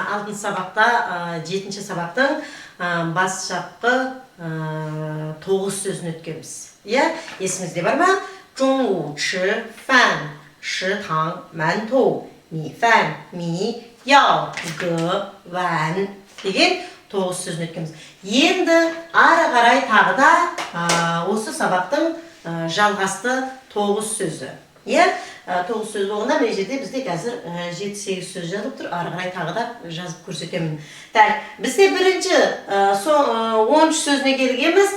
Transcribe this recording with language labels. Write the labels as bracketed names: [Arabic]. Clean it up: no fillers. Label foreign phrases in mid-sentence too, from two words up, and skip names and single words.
[Kazakh] алдын сабақта 7-ші сабақтың бас жапқы 9 сөзін өткенбіз. Есіңізде бар ма? [Chinese] 中午吃饭食堂馒头米饭米药葛碗 [Kazakh] деген 9 сөзін өткенбіз. Енді ары қарай тағы да осы сабақтың жалғасты 9 сөзі. 9 сөз болғанда мына жерде бізде қазір 7-8 сөз жазылып тұр. Ары қарай тағы да жазып көрсетемін. Бізде бірінші 10 сөзіне келгенбіз.